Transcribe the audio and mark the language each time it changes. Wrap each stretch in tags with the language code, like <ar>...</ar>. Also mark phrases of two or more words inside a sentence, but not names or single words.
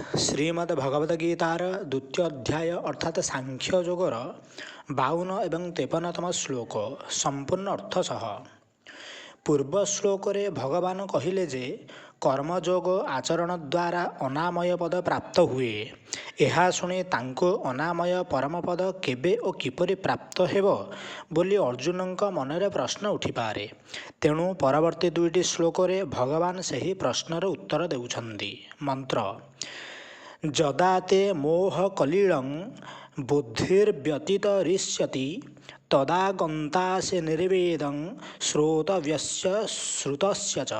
<or>ଶ୍ରୀମଦ୍ ଭଗବଦ ଗୀତାର ଦ୍ୱିତୀୟ ଅଧ୍ୟାୟ ଅର୍ଥାତ ସାଂଖ୍ୟ ଯୋଗର 52 ଏବଂ 53ତମ ଶ୍ଳୋକ ସମ୍ପୂର୍ଣ୍ଣ ଅର୍ଥ ସହ। ପୂର୍ବ ଶ୍ଳୋକରେ ଭଗବାନ କହିଲେ ଯେ କର୍ମଯୋଗ ଆଚରଣ ଦ୍ୱାରା ଅନାମୟ ପଦ ପ୍ରାପ୍ତ ହୁଏ। ଏହା ଶୁଣି ତାଙ୍କୁ ଅନାମୟ ପରମପଦ କେବେ ଓ କିପରି ପ୍ରାପ୍ତ ହେବ ବୋଲି ଅର୍ଜୁନଙ୍କ ମନରେ ପ୍ରଶ୍ନ ଉଠିପାରେ। ତେଣୁ ପରବର୍ତ୍ତୀ ଦୁଇଟି ଶ୍ଲୋକରେ ଭଗବାନ ସେହି ପ୍ରଶ୍ନର ଉତ୍ତର ଦେଉଛନ୍ତି।</or> <sa>ମନ୍ତ୍ର ଯଦା ତେ ମୋହ କଲିଳଂ ବୁଦ୍ଧିର୍ବ୍ୟତିତରିଷ୍ୟତି ତଦା ଗନ୍ତାସେ ନିର୍ବେଦଂ ଶ୍ରୋତବ୍ୟସ୍ୟ ଶ୍ରୁତସ୍ୟ ଚ।</sa>